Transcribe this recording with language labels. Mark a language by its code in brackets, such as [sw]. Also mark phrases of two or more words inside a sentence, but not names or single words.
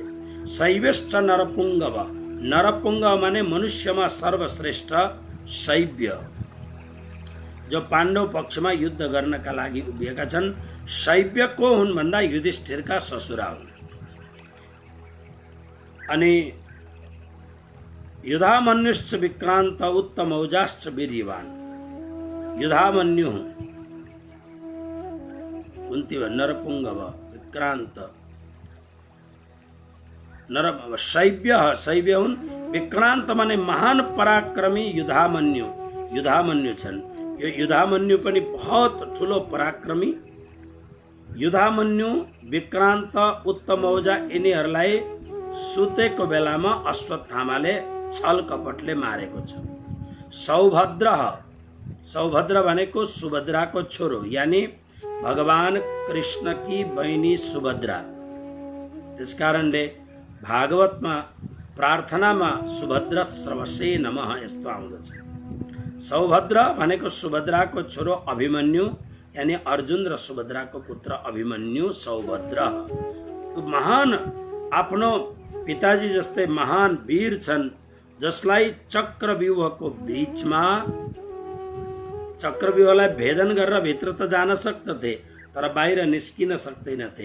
[sa] शैव्यश्च नरपुङ्गव, [ne] नरपुङ्गव माने मनुष्यमा सर्वश्रेष्ठ शैव्य, जो पाण्डव पक्षमा युद्ध गर्नका लागि उभिएका छन्। शैव्य को हुन् भन्दा युधिष्ठिरका ससुरा हुन्। [sa] अनि युधामन्युश्च विक्रान्त उत्तमौजाश्च वीर्यवान। [ne] युधामन्यु कुन्ती नरपुङ्गव विक्रान्त शैव्य हुन्। विक्रान्त माने महान पराक्रमी युधामन्यु छन्। यो युधामन्यु पनि बहुत ठुलो पराक्रमी। युधामन्यु, विक्रान्त, उत्तमौजा यिनीहरूलाई सुतेको बेलामा अश्वत्थामाले छल कपटले मारेको छ। सौभद्र भनेको सुभद्राको छोरो, यानी भगवान कृष्णकी बहिनी सुभद्रा। त्यसकारणले भागवतमा प्रार्थनामा [sa] सुभद्र स्रवसे नमः [ne] यस्तो आउँदछ। सौभद्र भनेको सुभद्राको छोरो अभिमन्यु, यानी अर्जुन र सुभद्राको पुत्र अभिमन्यु सौभद्र। महान, आफ्नो पिताजी जस्तै महान वीर छन्, जसलाई चक्रव्यूहको बीचमा, चक्रव्यूहलाई भेदन गरेर भित्र त जान सक्दथे तर बाहिर निस्किन सक्दैनथे।